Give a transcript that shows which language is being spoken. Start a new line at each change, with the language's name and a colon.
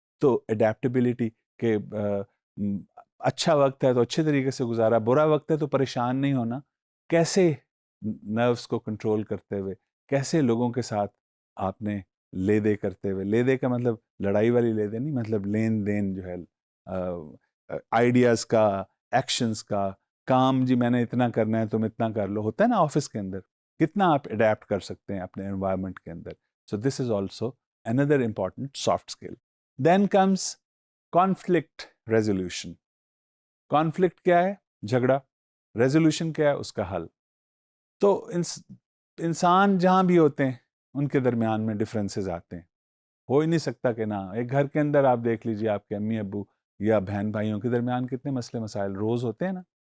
Urdu: تو اڈیپٹیبلٹی کہ اچھا وقت ہے تو اچھے طریقے سے گزارا، برا وقت ہے تو پریشان نہیں ہونا، کیسے نروس کو کنٹرول کرتے ہوئے، کیسے لوگوں کے ساتھ آپ نے لے دے کرتے ہوئے، لے دے کا مطلب لڑائی والی لے دے نہیں، مطلب لین دین جو ہے آئیڈیاز کا، ایکشنز کا، کام جی میں نے اتنا کرنا ہے تم اتنا کر لو، ہوتا ہے نا آفس کے اندر، کتنا آپ اڈیپٹ کر سکتے ہیں اپنے انوائرمنٹ کے اندر.
English: So this is also another important soft skill. Then comes conflict resolution.
Urdu: Conflict کیا ہے؟ جھگڑا. Resolution کیا ہے؟ اس کا حل. تو انسان جہاں بھی ہوتے ہیں ان کے درمیان میں ڈفرینسز آتے ہیں. ہو ہی نہیں سکتا کہ نہ. ایک گھر کے اندر آپ دیکھ لیجیے آپ کے امی ابو یا بہن بھائیوں کے درمیان کتنے مسئلے مسائل روز ہوتے ہیں نا.